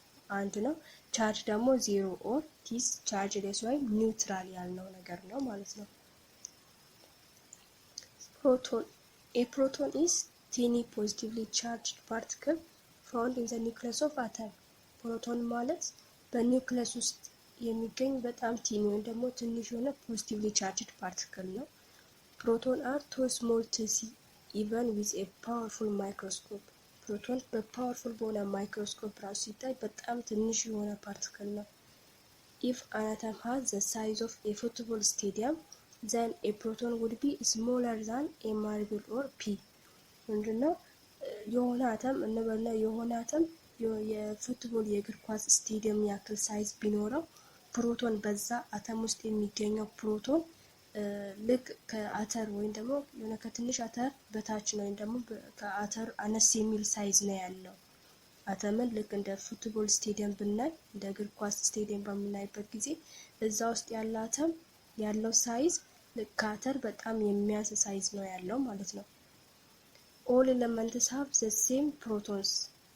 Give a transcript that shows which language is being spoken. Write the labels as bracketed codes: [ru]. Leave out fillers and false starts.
[am] 1 ነው። ቻርጅ ደግሞ 0 ኦር ቲስ ቻርጅ ሌስ ወይም ኒውትራል ያልነው ነገር ነው ማለት ነው። ፕሮቶን [en] A proton is tiny positively charged particle found in the nucleus of atom. [am] ፕሮቶን ማለት በኒውክለስ ውስጥ የሚገኝ በጣም ቲኒ ወይም ደግሞ ትንሽ የሆነ ፖዚቲቭሊ ቻርጅድ ፓርቲክል ነው። ፕሮቶን [en] are too small to see even with a powerful microscope. [am] ፕሮቶን በፓወርፉል በሆነ ማይክሮስኮፕ ራሱ ሲታይ በጣም ትንሽ የሆነ ፓርቲክል ነው። [en] If an atom has the size of a football stadium, then a proton would be smaller than a marble or pea. [am] ምንድነው? የሆነ አተም እንበልና የሆነ አተም የፉትቦል የእግር ኳስ ስቴዲየም ያክል ሳይዝ ቢኖረው ፕሮቶን በዛ አተም ውስጥ የሚገኘው ፕሮቶን ልክ ከአተር ወይም ደግሞ የሆነ ከትንሽ አተር በታች ነው ወይም ደግሞ ከአተር አነስ የሚል ሳይዝ ነው ያለው። አተምን ልክ እንደ ፉትቦል ስቴዲየም ብናይ እንደ እግር ኳስ ስቴዲየም በምናይበት ጊዜ እዛ ውስጥ ያለ አተም ያለው ሳይዝ ልክ ከአተር በጣም የሚያንስ ሳይዝ ነው ያለው ማለት ነው። [en] All elements have the same protons.